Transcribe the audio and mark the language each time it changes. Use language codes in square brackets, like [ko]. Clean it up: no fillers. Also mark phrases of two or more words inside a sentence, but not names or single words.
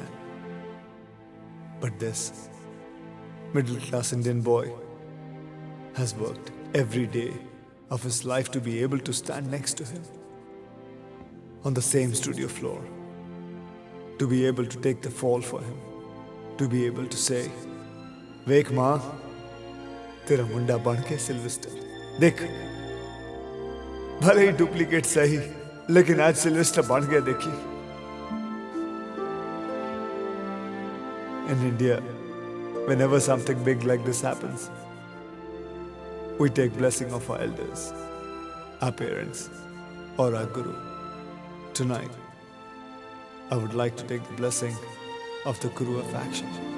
[en] But this middle-class Indian boy has worked every day of his life to be able to stand next to him on the same studio floor, to be able to take the fall for him, to be able to say, [pa] ਵੇਖ ਮਾਂ, ਤੇਰਾ ਮੁੰਡਾ ਬਣ ਕੇ Sylvester. [hi] Dekh, भले ही डुप्लीकेट सही, लेकिन आज सिल्वेस्टर बन गया देखी. [en] In India, whenever something big like this happens, we take blessing of our elders, our parents, or our guru. Tonight, I would like to take the blessing of the Guru of Action.